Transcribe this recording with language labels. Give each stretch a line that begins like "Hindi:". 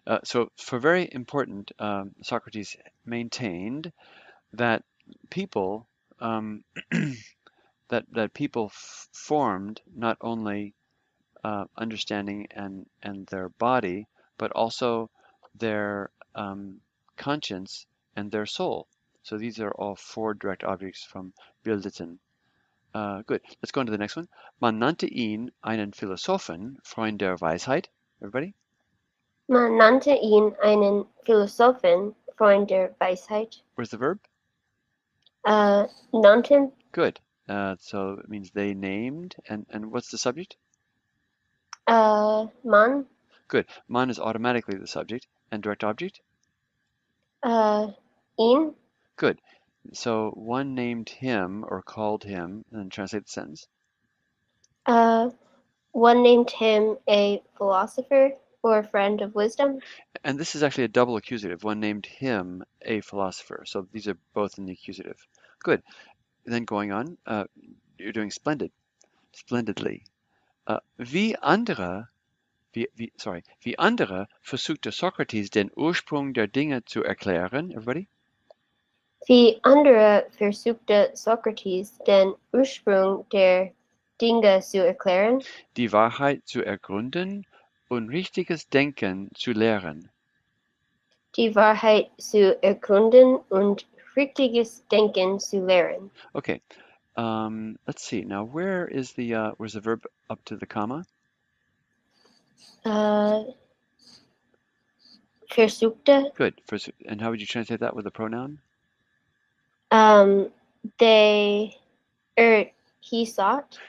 English: So for very important, Socrates maintained that people that people formed not only understanding and their body, but also their conscience and their soul. So these are all four direct objects from bildeten. Good. Let's go on to the next one.
German: Man nannte ihn einen Philosophen, Freund der Weisheit.
English: Everybody?
German: Man nannte ihn einen Philosophen, Freund der Weisheit.
English: Where's the verb?
German: Nannten.
English: Good. So it means they named, and what's the subject?
German: Man.
English: Good. Man is automatically the subject, and direct object?
German: Ihn.
English: Good. So one named him or called him, and translate the sentence. One named him a philosopher or a friend of wisdom. And this is actually a double accusative. One named him a philosopher. So these are both in the accusative. Good. Then going on, you're doing splendidly.
German: Wie andere Wie andere versuchte Sokrates den Ursprung der Dinge zu erklären.
English: Everybody?
German: Wie andere versuchte Sokrates den Ursprung der Dinge zu erklären, Die Wahrheit zu ergründen und richtiges Denken zu lehren. die Wahrheit zu ergründen und richtiges Denken zu lehren.
English: Okay. Let's see. Now, where's the verb up to the comma?
German: Versuchte.
English: Good. And how would you translate that with a pronoun? They, he sought.